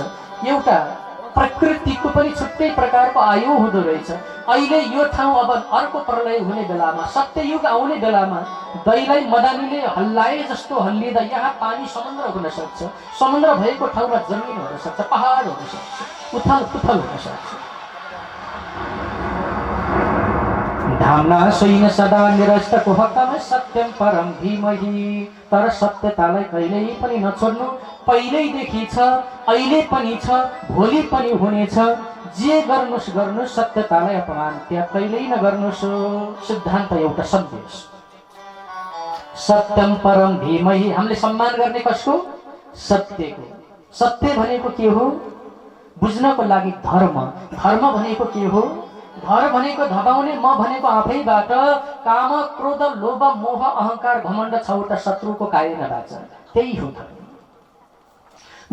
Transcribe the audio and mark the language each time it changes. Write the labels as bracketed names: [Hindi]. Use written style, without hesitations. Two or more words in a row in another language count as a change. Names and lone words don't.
[Nepali] एउटा प्रकृतिको पनि छुट्टै प्रकारको आयु हुँदो रहेछ। अहिले यो ठाउँ अब अर्को प्रलय हुने बेलामा, सत्ययुग आउने बेलामा दैलाई मदानीले हल्लाए जस्तो हल्लिँदा यहाँ पानी समुद्र हुन सक्छ। समुद्र भएको ठाउँमा जमिन हुन सक्छ, पहाड हुन सक्छ, उथल पुथल हुन सक्छ। [Sanskrit] धामना सोइन सदा निरस्त कुहकम सत्यम परम धीमहि। [Nepali] तर सत्यतालाई कहिल्यै पनि नछोड्नु। पहिल्यैदेखि छ, अहिले पनि छ, भोलि पनि हुनेछ। जे गर्नुस् गर्नुस्, सत्यतालाई अपमान त्याग कहिल्यै नगर्नुस्। सिद्धान्त एउटा सन्देश, [Sanskrit] सत्यम परम धीमहि। [Nepali] हामीले सम्मान गर्ने कसको? सत्यको। सत्य भनेको के हो? बुझ्नको लागि धर्म। धर्म भनेको के हो? धर भनेको धपाउने, म भनेको आफैबाट। काम क्रोध लोभ मोह अहंकार घमण्ड छौटा शत्रुको कायनाबाट, त्यही हो धर्म।